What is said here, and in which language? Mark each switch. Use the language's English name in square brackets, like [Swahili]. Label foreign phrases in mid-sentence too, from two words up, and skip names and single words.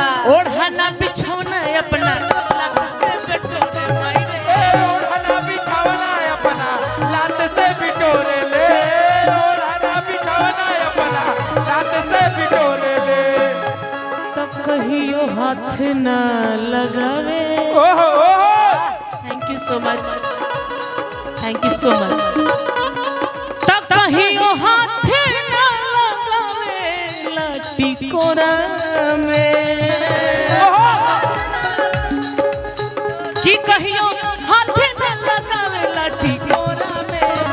[Bhojpuri] ओढ़ना बिछौना अपना लात से बटोरे मायरे ओढ़ना बिछावना अपना लात से बिटोरे ले ओढ़ना बिछावना अपना लात से बिटोरे ले तो कहियो हाथ न लगावे। ओहो [English] thank you so much thank you so much. [Bhojpuri] तो कहियो हाथ न लगावे लाठी कोरा में कि कहियो हाथ न लगावे लाठी कोरा में